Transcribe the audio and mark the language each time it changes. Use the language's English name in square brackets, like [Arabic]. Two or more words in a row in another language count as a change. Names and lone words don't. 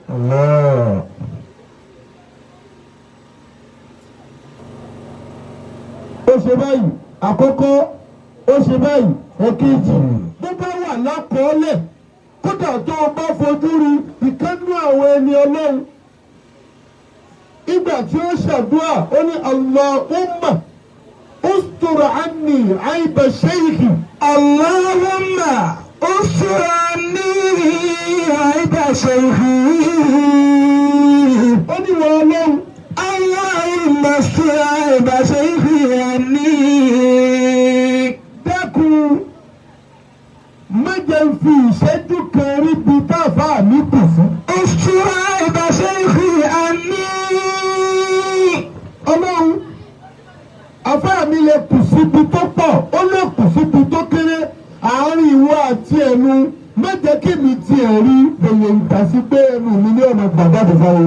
[Yoruba] Ó ṣe báyìí àkọ́kọ́ ó ṣe báyìí ẹ̀kejì bó bá wà lákọọ́lẹ̀ kódà tó o bá fojú rí ìkánú àwọn ẹni Ọlọ́run ìgbà tí ó ṣàdúrà ó ní [Arabic] اللهم استر عني عيب شيخي. اللهم استر عني عيب شيخي. [Yoruba] Ó ní wọ́n Ọlọ́run [Arabic] اللهم استر عيب شيخي عني. [Yoruba] Dákun má jẹ́ fi ìṣẹ́jú kan rí bí táfà mi kù fún. [Arabic] استر عيب شيخي عني. [Yoruba] Ọlọ́run afá mi lè kù síbi tó pọ̀ ó lè kù síbi tó kéré àárín ìwọ àti ẹnu má jẹ́ kí mi tiẹ̀ rí èyí ìtàsí pé ẹnu mi ní ọ̀nà gbàgbàdì fáwọn.